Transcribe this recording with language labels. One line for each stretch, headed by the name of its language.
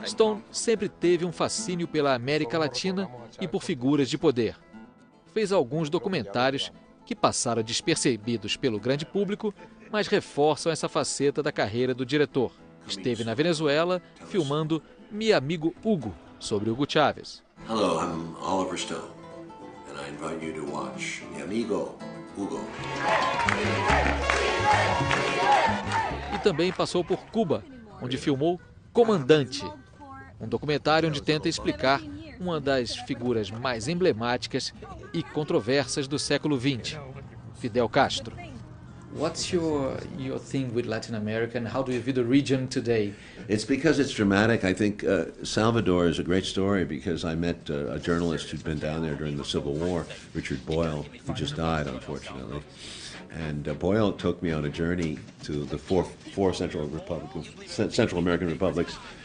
Portuguese: Stone sempre teve um fascínio pela América Latina e por figuras de poder. Fez alguns documentários que passaram despercebidos pelo grande público, mas reforçam essa faceta da carreira do diretor. Esteve na Venezuela filmando Mi Amigo Hugo, sobre Hugo Chávez.
English: Hello, I'm Oliver Stone, and I invite you to watch Mi Amigo Hugo.
Portuguese: E também passou por Cuba, onde filmou Comandante, um documentário onde tenta explicar uma das figuras mais emblemáticas e controversas do século XX, Fidel Castro.
English: What's your thing with Latin America and how do you view the region today? It's because it's dramatic. I think Salvador is a great story because I met a journalist who'd been down there during the Civil War, Richard Boyle, who just died, unfortunately. And Boyle took me on a journey to the four Central American republics